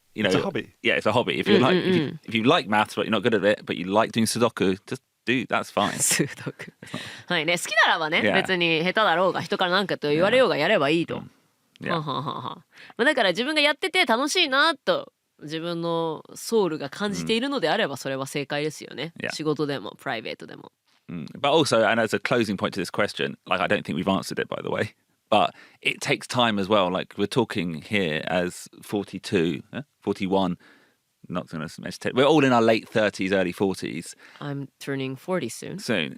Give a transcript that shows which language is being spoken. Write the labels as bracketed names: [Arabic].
[English] You know, It's a hobby. Yeah, it's a hobby. If you if you like maths but you're not good at it, but you like doing Sudoku, just do. That's fine. [Japanese] 数読。はいね、好きならばね、 [English] Yeah. [Japanese] 別に下手だろうが人から何かと言われようがやればいいと。 [English] Yeah. [Japanese] ははははまあだから自分がやってて楽しいなと自分のソウルが感じているのであればそれは正解ですよね。 [English] Yeah. [Japanese] 仕事でもプライベートでも。 [English] But also, and as a closing point to this question, like I don't think we've answered it, by the way, but it takes time as well. Like we're talking here as 42, 41, not going to meditate. We're all in our late 30s, early 40s I'm turning 40 soon. soon.